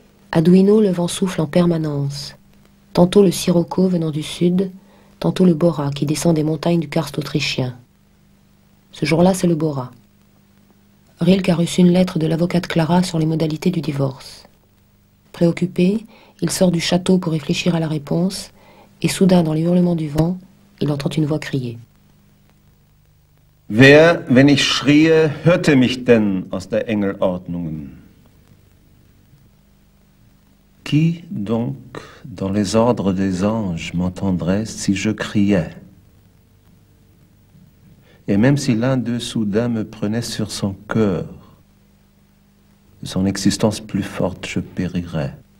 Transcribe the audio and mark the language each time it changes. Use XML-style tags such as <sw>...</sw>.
<fr>À Duino, le vent souffle en permanence. Tantôt le sirocco venant du sud, tantôt le bora qui descend des montagnes du karst autrichien. Ce jour-là, c'est le bora. Rilke a reçu une lettre de l'avocate Clara sur les modalités du divorce. Préoccupé, il sort du château pour réfléchir à la réponse, et soudain, dans les hurlements du vent, il entend une voix crier.</fr> <de>Wer, wenn ich schrie, hörte mich denn aus der Engelordnungen?</de> <fr>Qui, donc, dans les ordres des anges, m'entendrait si je criais? Et même si l'un d'eux soudain me prenait sur son cœur, de son existence plus forte je périrais.</fr>